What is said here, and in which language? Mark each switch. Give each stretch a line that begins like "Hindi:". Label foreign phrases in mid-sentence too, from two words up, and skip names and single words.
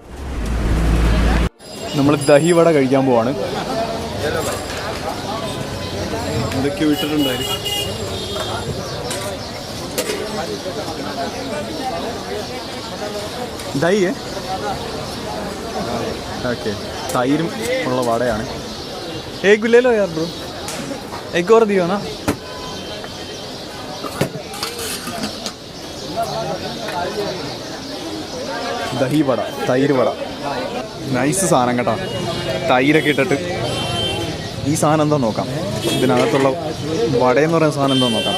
Malayalam: നമ്മൾ ദഹി വട കഴിക്കാൻ പോവാണ്. ഇതൊക്കെ വിട്ടിട്ടുണ്ടായിരുന്നു. ദഹി ഓക്കെ, തൈരും ഉള്ള വടയാണ്.
Hindi: एक ले लो यार ब्रो, एक और दियो ना.
Malayalam: ദഹി വട, തൈര് വട, നൈസ് സാധനം കേട്ടോ. തൈരൊക്കെ ഇട്ടിട്ട് ഈ സാധനം എന്താ നോക്കാം. ഇതിനകത്തുള്ള വടയെന്ന് പറയുന്ന സാധനം എന്താ നോക്കാം.